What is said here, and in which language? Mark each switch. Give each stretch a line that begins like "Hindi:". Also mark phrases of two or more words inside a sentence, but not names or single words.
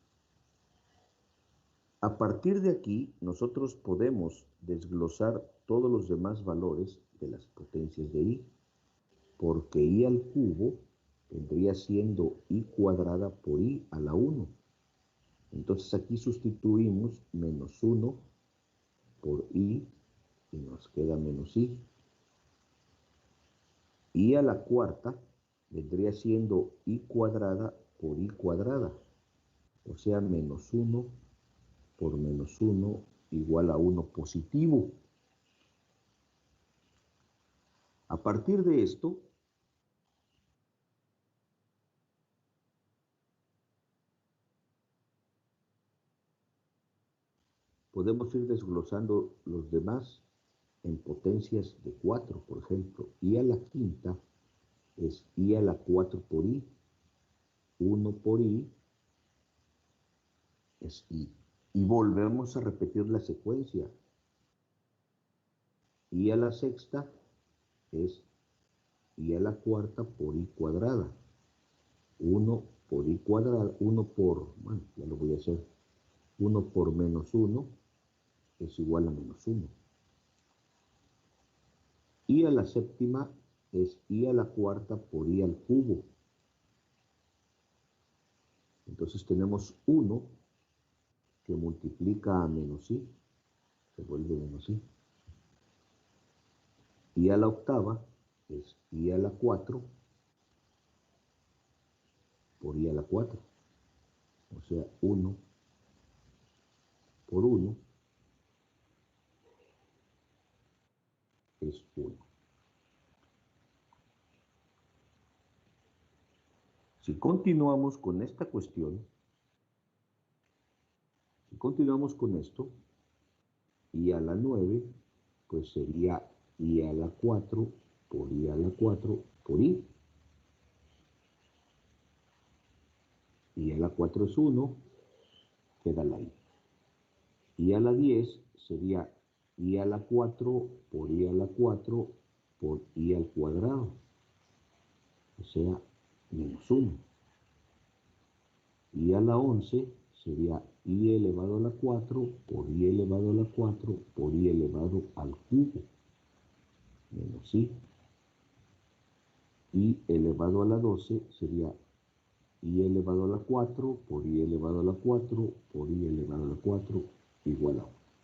Spanish: A partir de aquí, nosotros podemos desglosar todos los demás valores de las potencias de I, porque I al cubo vendría siendo I cuadrada por I a la 1. Entonces aquí sustituimos menos 1 por I y nos queda menos I. I a la cuarta vendría siendo I cuadrada por I cuadrada, o sea, menos 1 por menos 1 igual a 1 positivo. A partir de esto, podemos ir desglosando los demás en potencias de 4, por ejemplo. I a la quinta es I a la 4 por I, 1 por I es I. Y volvemos a repetir la secuencia. I a la sexta es I a la cuarta por I cuadrada. 1 por I cuadrada, 1 por, bueno, ya lo voy a hacer. 1 por menos 1 es igual a menos 1. I a la séptima es I a la cuarta por I al cubo. Entonces tenemos 1 que multiplica a menos I, se vuelve menos I. I a la octava es I a la 4 por I a la 4. O sea, 1 por 1 es 1. Si continuamos con esta cuestión, si continuamos con esto, I a la 9, pues sería I a la 4 por I a la 4 por I. I a la 4 es 1, queda la I. I a la 10 sería I a la 4 por I a la 4 por I al cuadrado, o sea, menos 1. I a la 11 sería I elevado a la 4 por I elevado a la 4 por I elevado al cubo, menos I. I elevado a la 12 sería I elevado a la 4 por I elevado a la 4 por I elevado a la 4 igual a 1.